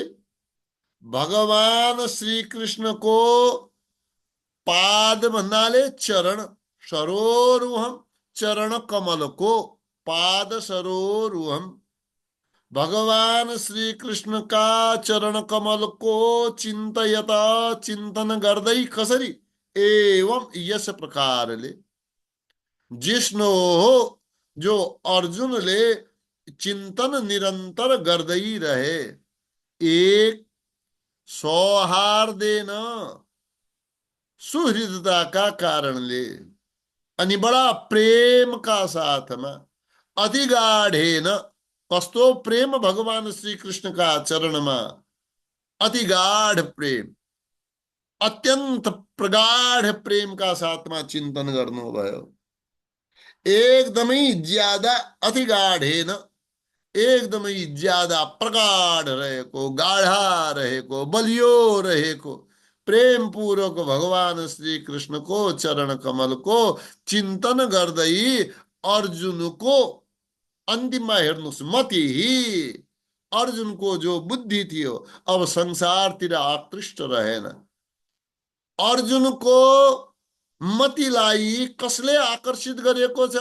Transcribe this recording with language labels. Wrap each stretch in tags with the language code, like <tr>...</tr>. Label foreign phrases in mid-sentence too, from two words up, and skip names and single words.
<ne>भगवान श्री कृष्णको पाद भन्नाले चरण, सरोरुहम चरण कमलको,</ne> <sa>पाद सरोरुहम,</sa> <ne>भगवान श्री कृष्ण का चरण कमलको चिन्तयता, चिन्तन गर्दै, कसरी? एवं यस प्रकारले, जिष्णु हो जो अर्जुन ले चिंतन निरंतर गर्दई रहे, एक सौहार्देन सुहृदता का कारण ले, अनि बड़ा</ne> <hi>प्रेम का साथ में, अति गाढ़े न, कस्तो प्रेम भगवान श्री कृष्ण का चरण में,</hi> <ne>अति गाढ़ प्रेम, अत्यंत प्रगाढ़</ne> <hi>प्रेम का साथ में</hi> <ne>चिंतन करनो भयो, एकदमै ज्यादा अति गाढ़े न, एकदमै ज्यादा प्रगाढ़ रहेको, गाढ़ा रहेको, बलियो रहेको प्रेम पूर्वक भगवान श्री कृष्ण को चरण कमल को चिन्तन गर्दै अर्जुनको अन्तिममा हेर्नुहोस् मति, अर्जुनको जो बुद्धि थियो अब संसारतिर आकृष्ट रहेन। अर्जुनको मतिलाई कसले आकर्षित गरेको छ?</ne>